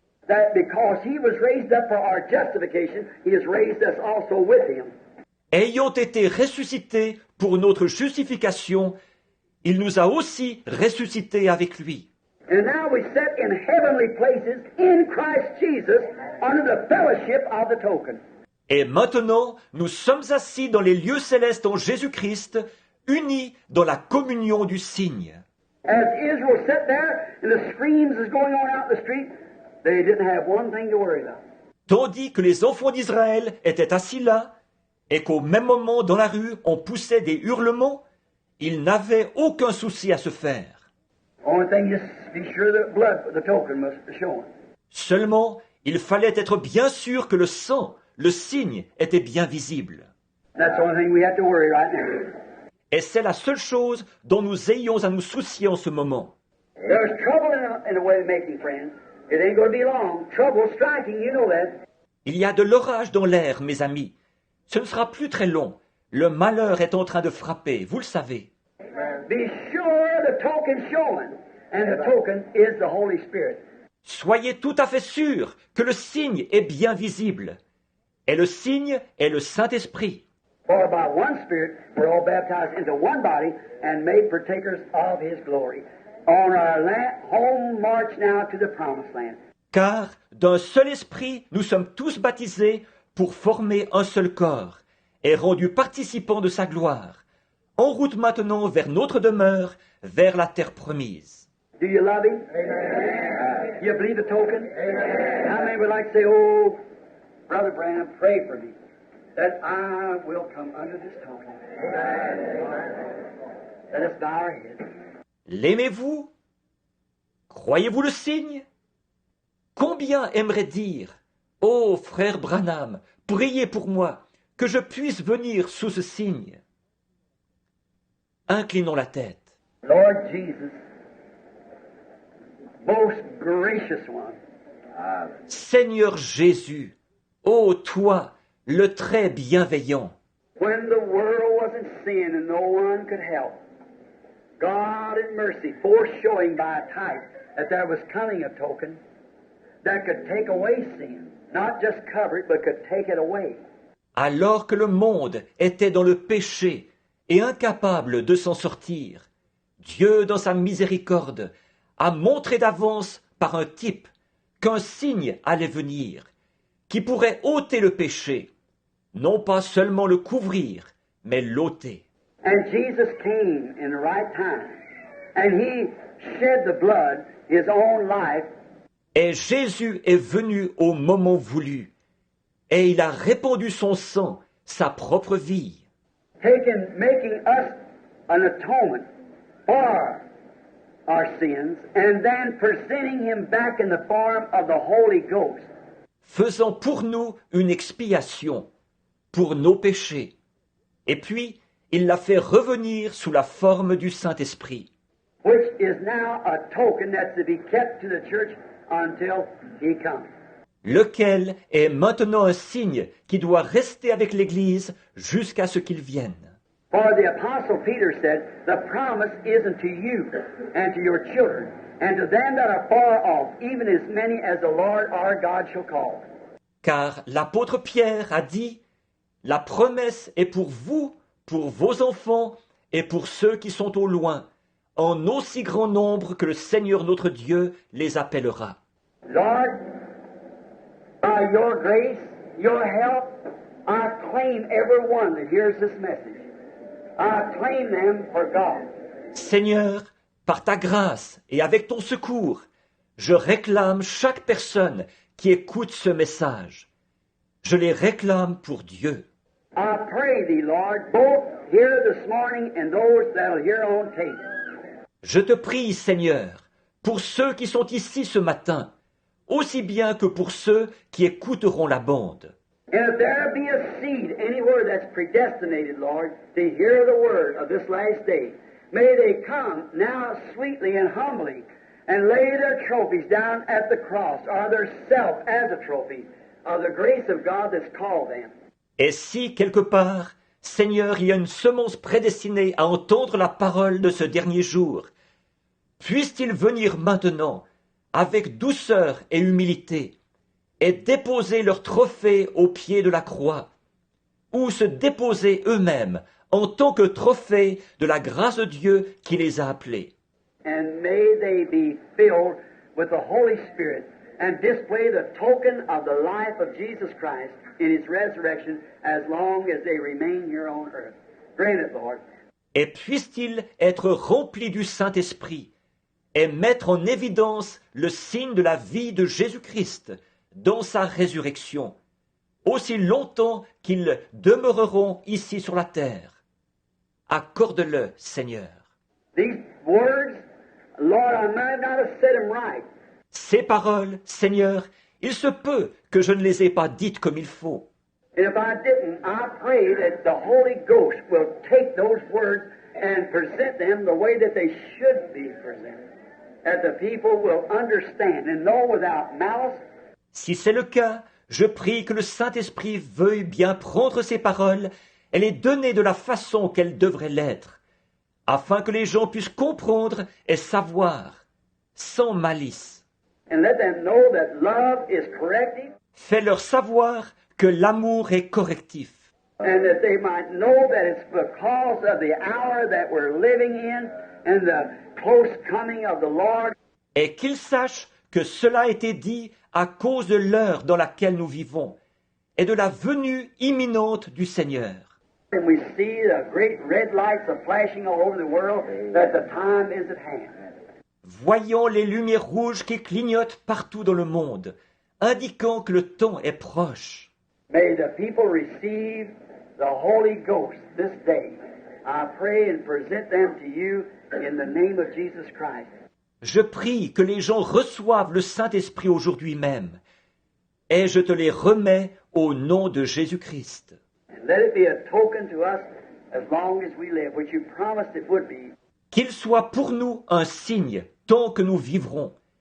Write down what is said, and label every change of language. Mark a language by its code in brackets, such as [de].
[en] That because he was raised up for our justification, he has raised us also with him. [fr] Ayant été ressuscité pour notre justification, il nous a aussi ressuscités avec lui. [en] And now we sit in heavenly places in Christ Jesus under the fellowship of the token. [fr] Et maintenant, nous sommes assis dans les lieux célestes en Jésus-Christ, unis dans la communion du signe. [en] As Israel sat there and the screams is going on out in the street, they didn't have one thing to worry about. [fr] Tandis que les enfants d'Israël étaient assis là, et qu'au même moment dans la rue on poussait des hurlements, ils n'avaient aucun souci à se faire. [en] Only thing is be sure the blood, the token was showing. [fr] Seulement, il fallait être bien sûr que le sang, le signe, était bien visible. [en] That's the only thing we have to worry right now. [fr] Et c'est la seule chose dont nous ayons à nous soucier en ce moment. [en] There's trouble in the way of making friends. It ain't going to be long. Trouble striking, you know that. [fr] Il y a de l'orage dans l'air, mes amis. Ce ne sera plus très long. Le malheur est en train de frapper, vous le savez. [en] Be sure the token's showing, and the token is the Holy Spirit. [fr] Soyez tout à fait sûrs que le signe est bien visible. Et le signe est le Saint-Esprit. [en] For by one Spirit we're all baptized into one body and made partakers of His glory. On our home march now to the promised land. [fr] Car d'un seul esprit, nous sommes tous baptisés pour former un seul corps et rendus participants de sa gloire. En route maintenant vers notre demeure, vers la terre promise. [en] Do you love Him? Amen. You believe the token? Amen. How many would like to say, oh, Brother Branham, pray for me, that I will come under this token? Let us bow our heads. [fr] L'aimez-vous? Croyez-vous le signe? Combien aimerait dire, ô frère Branham, priez pour moi, que je puisse venir sous ce signe? Inclinons la tête. [en] Lord Jesus, most gracious one, [fr] Seigneur Jésus, ô toi, le très bienveillant, [en] when the world was in sin and no one could help, God in mercy foreshowing by a type that there was coming a token that could take away sin, not just cover it, but could take it away. [fr] alors que le monde était dans le péché et incapable de s'en sortir, Dieu, dans sa miséricorde, a montré d'avance par un type qu'un signe allait venir, qui pourrait ôter le péché, non pas seulement le couvrir, mais l'ôter. [en] And Jesus came in the right time, and He shed the blood, His own life, [fr] Et Jésus est venu au moment voulu, et il a répandu son sang, sa propre vie, [en] making us an atonement for our sins, and then presenting Him back in the form of the Holy Ghost. [fr] faisant pour nous une expiation pour nos péchés. Et puis, il l'a fait revenir sous la forme du Saint-Esprit, [en] Which is now a token that's to be kept to the church until He comes. [fr] lequel est maintenant un signe qui doit rester avec l'Église jusqu'à ce qu'il vienne. [en] For the Apostle Peter said, the promise isn't to you and to your children, and to them that are far off, even as many as the Lord our God shall call. [fr] Car l'apôtre Pierre a dit, « La promesse est pour vous, pour vos enfants et pour ceux qui sont au loin, en aussi grand nombre que le Seigneur notre Dieu les appellera. » [en] Lord, by your grace, your help, I claim every one that hears this message. I claim them for God. [fr] Seigneur, par ta grâce et avec ton secours, je réclame chaque personne qui écoute ce message. Je les réclame pour Dieu. [en] I pray thee, Lord, both here this morning and those that'll hear on tape. [fr] Je te prie, Seigneur, pour ceux qui sont ici ce matin, aussi bien que pour ceux qui écouteront la bande. [en] And if there be a seed anywhere that's predestinated, Lord, to hear the word of this last day, may they come now sweetly and humbly and lay their trophies down at the cross, or their self as a trophy of the grace of God that's called them. [fr] Et si, quelque part, Seigneur, il y a une semence prédestinée à entendre la parole de ce dernier jour, puisse-t-il venir maintenant, avec douceur et humilité, et déposer leur trophée au pied de la croix, ou se déposer eux-mêmes en tant que trophée de la grâce de Dieu qui les a appelés. [en] And may they be filled with the Holy Spirit and display the token of the life of Jesus Christ in His resurrection as long as they remain here on earth. Grant it, Lord. [fr] Et puisse-t-il être rempli du Saint-Esprit et mettre en évidence le signe de la vie de Jésus-Christ dans sa résurrection, aussi longtemps qu'ils demeureront ici sur la terre. Accorde-le, Seigneur. [en] These words, Lord, I might not have said them right. [fr] Ces paroles, Seigneur, il se peut que je ne les ai pas dites comme il faut. [en] And if I didn't, I pray that the Holy Ghost will take those words and present them the way that they should be presented, that the people will understand and know without malice. [fr] Si c'est le cas, je prie que le Saint-Esprit veuille bien prendre ces paroles et les donner de la façon qu'elles devraient l'être, afin que les gens puissent comprendre et savoir, sans malice. [en] And let them know that love is corrective, [fr] Fais-leur savoir que l'amour est correctif, [en] and that they might know that it's because of the hour that we're living in and the close coming of the Lord. [fr] et qu'ils sachent que cela a été dit à cause de l'heure dans laquelle nous vivons et de la venue imminente du Seigneur. [en] And we see the great red lights are flashing all over the world, that the time is at hand. [fr] Voyons les lumières rouges qui clignotent partout dans le monde, indiquant que le temps est proche. [en] May the people receive the Holy Ghost this day. I pray and present them to you in the name of Jesus Christ. [fr] Je prie que les gens reçoivent le Saint-Esprit aujourd'hui même, et je te les remets au nom de Jésus-Christ. [en] And let it be a token to us as long as we live, which you promised it would be. [fr] Qu'il soit pour nous un signe tant que nous vivrons.